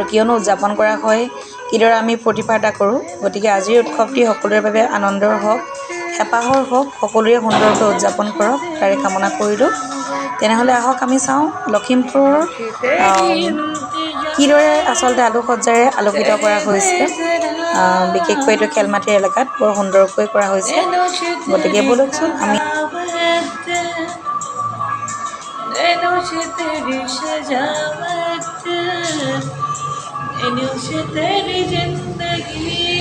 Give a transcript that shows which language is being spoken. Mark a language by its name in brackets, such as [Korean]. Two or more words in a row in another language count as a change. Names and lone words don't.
[Assamese] কিয়নো উদযাপন কৰা হয় কিদৰে আমি ফূৰ্তি ফাৰ্তা কৰোঁ গতিকে আজিৰ উৎসৱটি সকলোৰে বাবে আনন্দৰ হওক হেঁপাহৰ হওক সকলোৰে সুন্দৰকৈ উদযাপন কৰক তাৰে কামনা কৰিলোঁ তেনেহ'লে আহক আমি চাওঁ লখিমপুৰৰ কিদৰে আচলতে আলোকসজ্জাৰে আলোকিত কৰা হৈছে বিশেষকৈ এইটো খেলমাটিৰ এলেকাত বৰ সুন্দৰকৈ কৰা হৈছে গতিকে ব'লকচোন আমি [Hindi] नैनों से तेरी सजावट नैनों से तेरी जिंदगी